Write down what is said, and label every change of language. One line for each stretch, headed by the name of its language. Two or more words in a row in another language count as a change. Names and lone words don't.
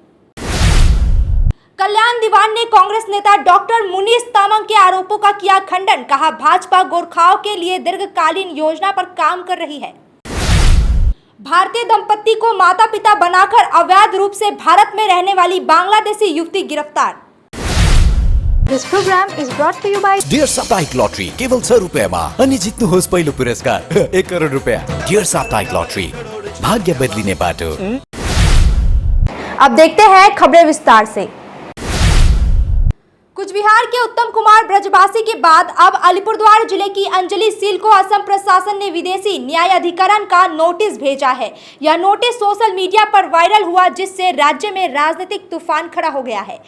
Hindi: कल्याण दीवान ने कांग्रेस नेता डॉक्टर मुनीष तामांग के आरोपों का किया खंडन, कहा भाजपा गोरखाओं के लिए दीर्घकालीन योजना पर काम कर रही है। भारतीय दंपत्ति को माता पिता बनाकर अवैध रूप से भारत में रहने वाली बांग्लादेशी युवती गिरफ्तार।
English: This program is brought to you by
Nepali: डियर साप्ताहिक लॉटरी केवल 100 रुपैयामा अनि जित्नुहोस् पहिलो पुरस्कार 1 करोड रुपैयाँ। डियर साप्ताहिक लॉटरी, भाग्य बदलिने बाटो।
Hindi: अब देखते हैं खबरें विस्तार से। कुछ बिहार के उत्तम कुमार ब्रजवासी के बाद अब अलीपुरद्वार जिले की अंजलि सील को असम प्रशासन ने विदेशी न्याय अधिकरण का नोटिस भेजा है। यह नोटिस सोशल मीडिया पर वायरल हुआ, जिससे राज्य में राजनीतिक तूफान खड़ा हो गया है।